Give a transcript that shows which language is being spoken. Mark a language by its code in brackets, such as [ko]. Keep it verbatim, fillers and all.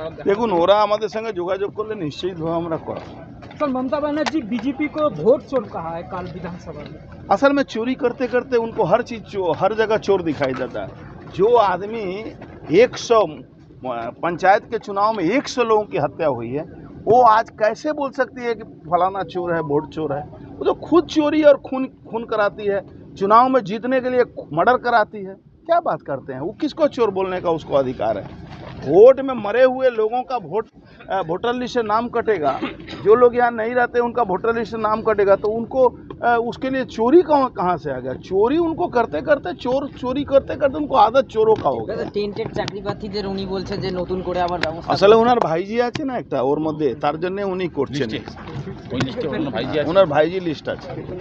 [bn] দেখুন, ওরা আমাদের সঙ্গে যোগাযোগ করলে নিশ্চিতভাবে আমরা করাবো। [hi] सर, ममता बनर्जी बीजेपी को वोट चोर कहा है काल विधानसभा में। असल में चोरी करते करते उनको हर चीज़ हर जगह चोर दिखाई देता है। जो आदमी एक सौ पंचायत के चुनाव में एक सौ लोगों की हत्या हुई है, वो आज कैसे बोल सकती है कि फलाना चोर है, वोट चोर है? वो तो खुद चोरी और खून खून कराती है, चुनाव में जीतने के लिए मर्डर कराती है। क्या बात करते हैं! वो किसको चोर बोलने का उसको अधिकार है? वोट में मरे हुए लोगों का वोट वोटर लिस्ट से नाम कटेगा। जो लोग यहाँ नहीं रहते उनका वोटर लिस्ट से नाम कटेगा, तो उनको आ, उसके लिए चोरी कहाँ कहाँ से आ गया? चोरी उनको करते करते चोर चोरी करते करते उनको आदत चोरों का हो गया। [bn] টেন্টেড চাকরি প্রার্থীদের উনি বলছেন যে নতুন করে আবার ব্যবস্থা। আসলে ওনার ভাইজি আছে না একটা ওর মধ্যে, তার জন্য উনি করছেন। ওনার ভাইজি লিস্ট আছে।